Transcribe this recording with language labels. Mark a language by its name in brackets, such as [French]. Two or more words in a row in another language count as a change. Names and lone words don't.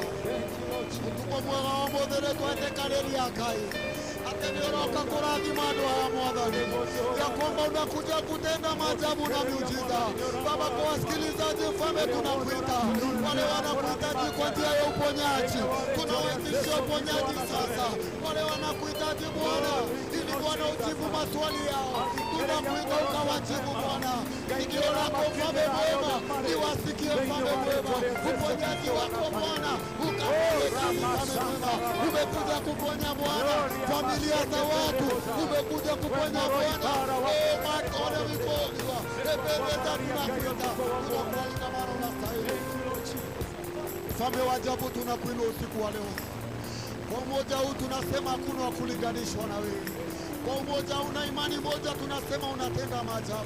[Kikuyu] Ũtukũ mwega wa ũmũthĩ nĩ twetĩkanĩria Ngai atĩ nĩ ũroka kũrathima andũ aya Mwathani, [Swahili] ya kwamba unakuja kutenda maajabu na miujiza. Baba, kwa wasikilizaji Mfalme tunakuita, wale wanakuhitaji kwa njia ya uponyaji, tunawaitisha uponyaji sasa. Wale wanakuhitaji Bwana ili Bwana ujibu maswali yao, tunakuita ukawajibu Bwana. Sikio lako Mfalme mwema liwasikie Mfalme mwema, uponyaji wako Bwana ukawafikie Mfalme mwema. Umekuja kuponya Bwana familia za watu, umekuja kuponya Bwana. [English] Oh my God, [Swahili] umekuja epeleza tunakuita, tunakualika mara unastahili. Mfalme wa ajabu, tunakuinua usiku wa leo. Kwa umoja huu tunasema hakuna wa kulinganishwa na wewe. Kwa umoja una imani moja tunasema unatenda maajabu.